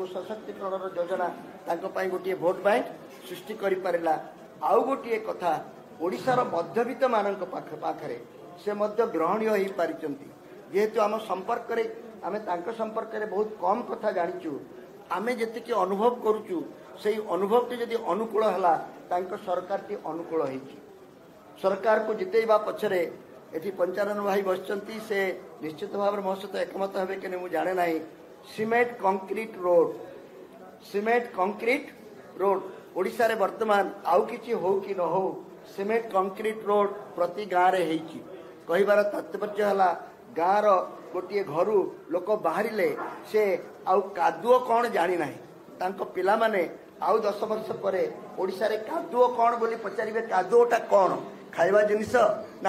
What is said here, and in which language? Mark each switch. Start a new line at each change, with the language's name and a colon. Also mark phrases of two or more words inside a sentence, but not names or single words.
Odia: ସଶକ୍ତିକରଣ ଯୋଜନା ତାଙ୍କ ପାଇଁ ଗୋଟେ
English: vote bank
Odia: ସୃଷ୍ଟି କରି ପାରିଲା ଆଉ ଗୋଟେ କଥା ଓଡ଼ିଶାର ମଧ୍ୟବିତ୍ତ ମାନଙ୍କ ପାଖରେ ସେ ମଧ୍ୟ ଗ୍ରହଣୀୟ ହୋଇ ପାରିଛନ୍ତି ଯେହେତୁ ଆମ ସମ୍ପର୍କ ରେ ଆମେ ତାଙ୍କ ସମ୍ପର୍କ ରେ ବହୁତ କମ କଥା ଜାଣିଛୁ ଆମେ ଯେତିକି ଅନୁଭବ କରୁଛୁ ସେହି ଅନୁଭବ ଯଦି ଅନୁକୂଳ ହେଲା ତାଙ୍କ ସରକାର ଟି ଅନୁକୂଳ ହୋଇଛି ସରକାର କୁ ଜିତେଇବା ପଛରେ ଏଠି 95 ଭାଇ ବସିଛନ୍ତି ସେ ନିଶ୍ଚିତ ଭାବ ରେ ମୋ ସହିତ ଏକମତ ହେବେ କି ମୁଁ ଜାଣେ ନାହିଁ ସିମେଣ୍ଟ
English: concrete road
Odia: ଓଡ଼ିଶା ରେ ବର୍ତ୍ତମାନ ଆଉ କିଛି ହେଉ କି ନ ହେଉ
English: cement concrete road
Odia: ପ୍ରତି ଗାଁ ରେ ହୋଇଛି କହିବାର ତାତ୍ପର୍ଯ୍ୟ ହେଲା ଗାଁ ର ଗୋଟେ ଘର ଲୋକ ବାହାରିଲେ ସେ ଆଉ କାଦୁଅ କଅଣ ଜାଣି ନାହିଁ ତାଙ୍କ ପିଲା ମାନେ ଆଉ 10 ବର୍ଷ ପରେ ଓଡ଼ିଶା ରେ କାଦୁଅ କଅଣ ବୋଲି ପଚାରିବେ କାଦୁଅଟା କଅଣ ଖାଇବା ଜିନିଷ ନା